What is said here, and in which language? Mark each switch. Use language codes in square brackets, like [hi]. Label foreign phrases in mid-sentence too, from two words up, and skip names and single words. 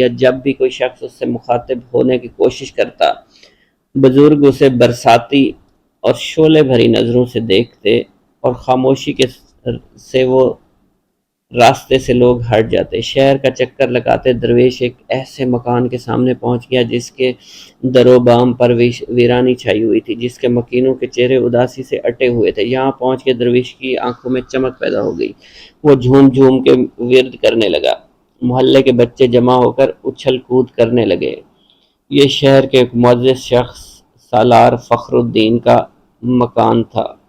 [ur] جب بھی کوئی شخص اس سے مخاطب ہونے کی کوشش کرتا، بزرگ اسے برساتی اور شعلے بھری نظروں سے دیکھتے اور خاموشی سے وہ راستے سے لوگ ہٹ جاتے۔ شہر کا چکر لگاتے درویش ایک ایسے مکان کے سامنے پہنچ گیا جس کے در و بام پر ویرانی چھائی ہوئی تھی، جس کے مکینوں کے چہرے اداسی سے اٹے ہوئے تھے۔ یہاں پہنچ کے درویش کی آنکھوں میں چمک پیدا ہو گئی، وہ جھوم جھوم کے ورد کرنے لگا۔ محلے کے بچے جمع ہو کر اچھل کود کرنے لگے۔ یہ شہر کے ایک معزز شخص سالار فخر الدین کا مکان تھا۔